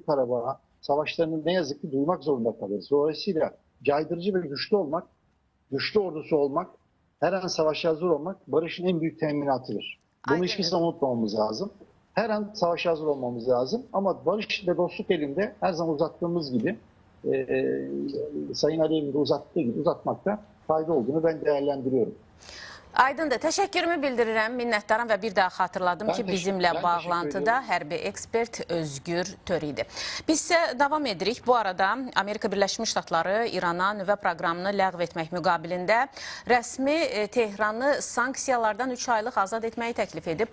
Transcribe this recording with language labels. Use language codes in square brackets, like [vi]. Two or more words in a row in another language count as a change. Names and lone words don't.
[tr] Karabağ savaşlarını ne yazık ki duymak zorunda kalırız. Dolayısıyla caydırıcı ve güçlü olmak, güçlü ordusu olmak, her an savaşa hazır olmak barışın en büyük teminatıdır. Bunu hiçbir zaman unutmamamız lazım. Her an savaşa hazır olmamız lazım. Ama barış ve dostluk elinde her zaman uzattığımız gibi, Sayın Aliyev'in de uzattığı gibi uzatmakta fayda olduğunu ben değerlendiriyorum. [az] Aydındır. Təşəkkürümü bildirirəm, minnətdaram və bir daha xatırladım ki, bizimlə bağlantıda hərbi ekspert Özgür Tör idi. Biz isə davam edirik. Bu arada Amerika Birləşmiş Ştatları İrana nüvə proqramını ləğv etmək müqabilində rəsmi Tehranı sanksiyalardan 3 aylıq azad etməyi təklif edib.